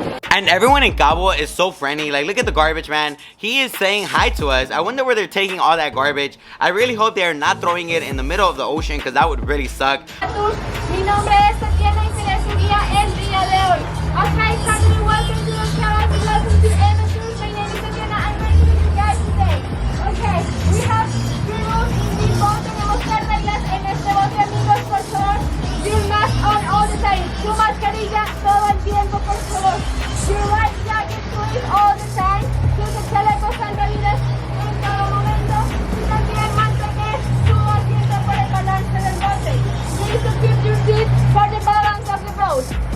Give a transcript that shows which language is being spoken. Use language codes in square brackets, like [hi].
[en] And everyone in Cabo is so friendly. Like, look at the garbage man. He is saying hi to us. I wonder where they're taking all that garbage. I really hope they are not throwing it in the middle of the ocean, because that would really suck. [es] Mi nombre es Tatiana y seré su guía el día de hoy. [en] Okay, family, welcome to the channel. Welcome to Enva Tours. My name is Tatiana. I'm ready to be your guide today. Okay, we have 3 rules in this boat. [es] Tenemos 3 reglas en este bote, amigos, por favor. [en] Your mask on all the time. [es] Tu mascarilla todo el tiempo, por favor. [en] Your life jacket, please, all the time. [es] Tus chalecos salvavidas en todo momento. Y también mantener tu asiento por el balance del bote. [en] Please to keep your seat for the balance of the boat.